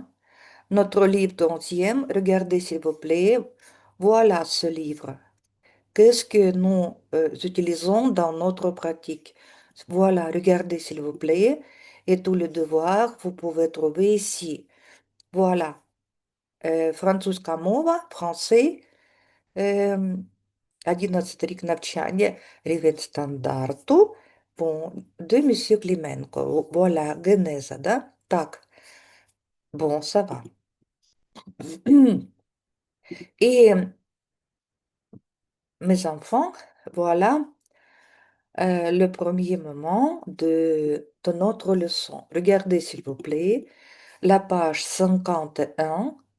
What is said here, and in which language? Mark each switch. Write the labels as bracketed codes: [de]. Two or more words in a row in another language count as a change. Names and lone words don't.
[fr] Notre livre d'11e, regardez s'il vous plaît. Voilà ce livre. Qu'est-ce que nous utilisons dans notre pratique? Voilà, regardez s'il vous plaît. Et tous les devoirs, vous pouvez trouver ici. Voilà. [uk] Французька мова, français. euh, 11 рік навчання, рівень стандарту. [fr] Bon, de Monsieur Клименко. Voilà, [uk] генеза, да? Так. [fr] Bon, ça va. Et mes enfants, voilà le premier moment de notre leçon. Regardez, s'il vous plaît, la page 51.